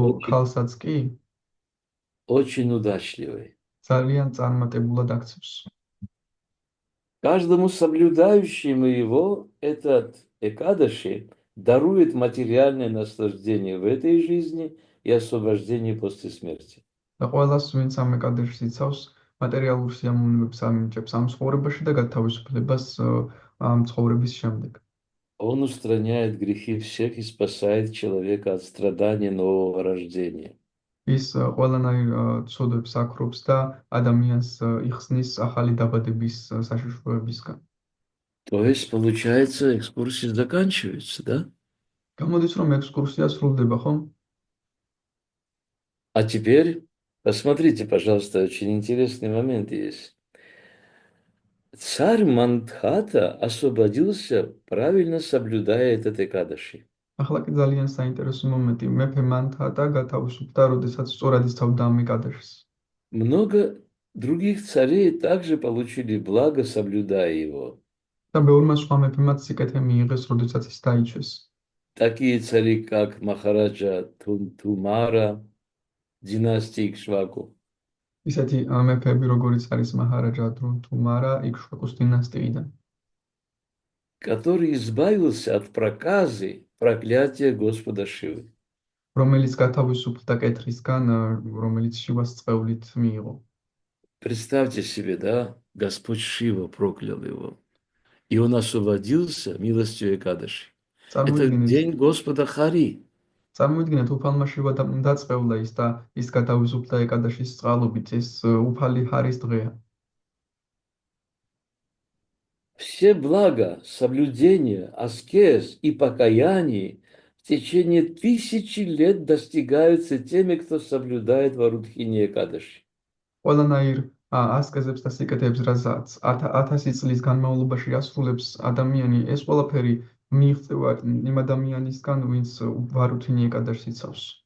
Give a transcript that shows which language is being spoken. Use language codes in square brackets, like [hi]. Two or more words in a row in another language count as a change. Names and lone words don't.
[ru] очень, [ka] ქალსაც კი [ru] очень удачливой. [ka] ძალიან წარმატებულად აქცევს. [ru] Каждому соблюдающему его этот Экадаши дарует материальное наслаждение в этой жизни и освобождение после смерти. [ka] და ყველას, ვინც ამ ეკადაშს იცავს, მატერიალურ სიამოვნებებს ამინჭებს ამ ცხოვრებაში და გათავისუფლებას ამ ცხოვრების შემდეგ. [ru] Он устраняет грехи всех и спасает человека от страдания нового рождения. [ka] ის ყველანაირ ცოდვებს აქრობს და ადამიანს იხსნის ახალი დაბადების საშიშროებისგან. [ru] То есть, получается, экскурсия заканчивается, да? [ka] გამოდის, რომ ექსკურსია სრულდება, ხომ? [ru] А теперь посмотрите, пожалуйста, очень интересный момент есть. Царь Мандхата освободился, правильно соблюдая этот Экадаши. [ka] ახლა კი ძალიან საინტერესო მომენტი. მეფე მანთატა გათავისუფლდა, როდესაც სწორად იცავდა ამ ეკადაშს. [ru] Много других царей также получили благо, соблюдая его. [ka] და ბევრმა სხვა მეფემაც სიკეთე მიიღეს, როდესაც ის დაიჩეს. [ru] Такие цари, как Махараджа Тумара, династии Икшваку, [ka] ისეთი მეფეები, როგორიც არის მაჰარაჯა დრუნთუმარა იქშვაკუს დინასტიიდან, [ru] который избавился от проказы, проклятия Господа Шивы. [ka] რომელიც გათავისუფლდა კეთრისგან, რომელიც შივას წყევლით მიიღო. [ru] Представьте себе, да, Господь Шива проклял его, и он освободился милостью Экадаши. Это [ka] წარმოიდგინეთ, [ru] день Господа Хари. [ka] წარმოიდგინეთ უფალმა შივა დაწყევლა ის და ის გათავისუფლდა ეკადაშის წყალობით, ეს უფალი ჰარის დღეა. [ru] Все блага, соблюдения, аскез и покаяние в течение 1000 лет достигаются теми, кто соблюдает Варудхини Экадаши. [ka] ყველანაირ ასკეზებს და სიკეთეებს, რასაც 1000 წლის განმავლობაში ასრულებს ადამიანი, ეს ყველაფერი მიიღწევა იმ ადამიანისგან, ვინც ვარუთინი ეკადაშს იცავს.